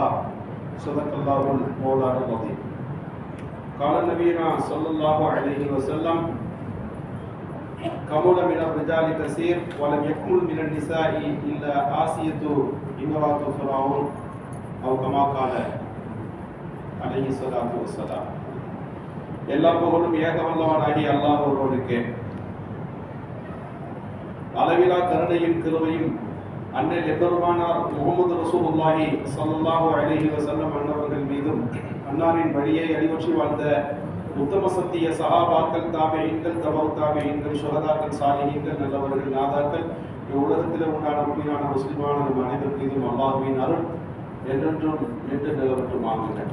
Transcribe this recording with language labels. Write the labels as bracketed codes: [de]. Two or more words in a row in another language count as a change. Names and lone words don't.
[ar] صدق الله المولانا العظيم. قال نبينا صلى الله عليه وسلم: كمل من الرجال كثير ولم يكمل من النساء إلا آسية امرأة فرعون أو كما قال عليه الصلاة والسلام. [ta] எல்லா புகழும் ஏகவல்லவனாகி அல்லாஹ் ஒருவனுக்கே. அளவிலா கருணையும் கிருபையும் அன்னை எம்பெருமானார் முஹம்மது ரசூலுல்லாஹி [ar] صلى الله عليه وسلم [ta] அன்னவர்கள் மீதும், அன்னாரின் வழியை அடிவற்றி வாழ்ந்த உத்தம சத்திய சஹாபாக்கள், தாபிஈன்கள், தபவு தாபிஈன்கள், ஷுஹதாக்கள், சாலிஹீன்கள், நல்லவர்கள், நாதாக்கள், உலகத்தில் உண்டான உண்மையான முஸ்லிமான நம் அனைவர் மீதும் அல்லாஹுவின் அருள் என்றென்றும் நின்று நிலவற்றும் ஆகுங்கள்.